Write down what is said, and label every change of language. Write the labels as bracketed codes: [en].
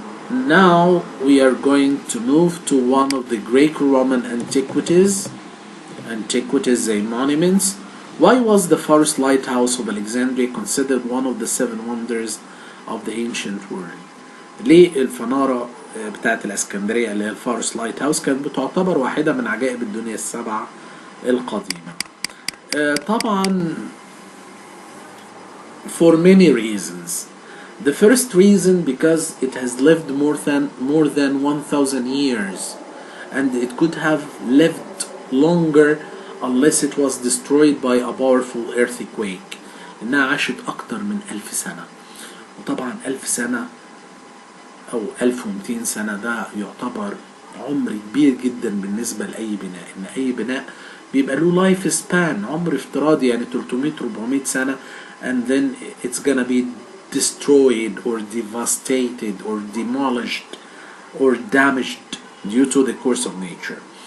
[en] Now we are going to move to one of the Greco-Roman antiquities and monuments. Why was the Pharos Lighthouse of Alexandria considered one of the 7 wonders of the ancient world? [ar] ليه الفنارة بتاعت الاسكندرية اللي هي الفارس لايت هاوس كانت بتعتبر واحدة من عجائب الدنيا السبعة القديمة؟ طبعا [en] for many reasons. The first reason because it has lived more than 1000 years and it could have lived longer unless it was destroyed by a powerful earthquake. [ar] إنها عاشت أكتر من 1000 سنة، وطبعا 1000 سنة أو 1200 سنة ده يعتبر عمر كبير جدا بالنسبة لأي بناء. إن أي بناء بيبقى له لايف سبان، عمر افتراضي يعني 300-400 سنة [en] and then it's gonna be destroyed or devastated or demolished or damaged due to the course of nature.